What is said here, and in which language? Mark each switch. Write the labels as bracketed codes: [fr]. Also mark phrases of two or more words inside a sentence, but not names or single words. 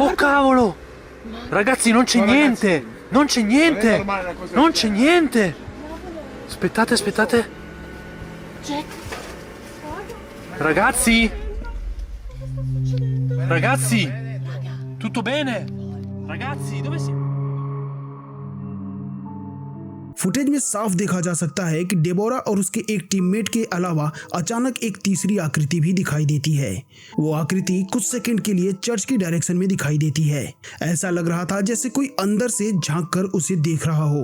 [it] Oh cavolo! Ragazzi, non c'è niente! Non c'è niente! Non c'è niente! Aspettate. Jack, Ragazzi! Tutto bene? Ragazzi, dove siete? [hi] फुटेज में साफ देखा जा सकता है कि डेबोरा और उसके एक टीममेट के अलावा अचानक एक तीसरी आकृति भी दिखाई देती है। वो आकृति कुछ सेकंड के लिए चर्च की डायरेक्शन में दिखाई देती है। ऐसा लग रहा था जैसे कोई अंदर से झांक कर उसे देख रहा हो।